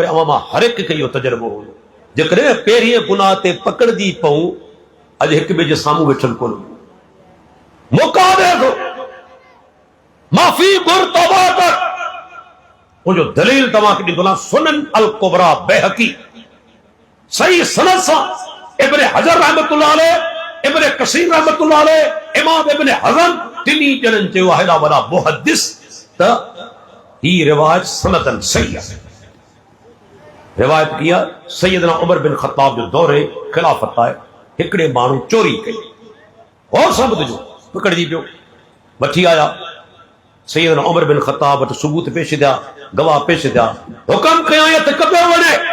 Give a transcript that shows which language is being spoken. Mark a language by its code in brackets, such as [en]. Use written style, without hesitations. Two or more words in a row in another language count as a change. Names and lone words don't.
[sd] अवां मां हर हिक खे इहो तजुर्बो हो। जेकॾहिं पहिरीं गुनाह ते पकड़जी पऊं, अॼु हिक ॿिए जे साम्हूं वेठल कोन, मौक़ा ॾे थो, माफ़ी घुर, तौबा कर। उनजो दलील तव्हांखे ॾींदो सुनन अल कुबरा बैहक़ी सही सनद सां इब्न हजर [ar] رحمة الله عليه, [sd] इब्न कसीर [ar] رحمة الله عليه, [sd] इमाम इब्न हज़म टिनी ॼणनि चयो आहे, हेॾा वॾा मुहद्दिस, त ही रिवायत सनदन सही आहे। रिवायत की आहे सैयदना उमर बिन ख़त्ताब जो दौरे ख़िलाफ़त आहे। हिकिड़े माण्हू चोरी कई, और सभु जो पकड़जी पियो, वठी आया सैयदना उमर बिन ख़त्ताब वटि, सबूत पेश थिया, गवाह पेश थिया, हुकम कयो त कपियो वञे।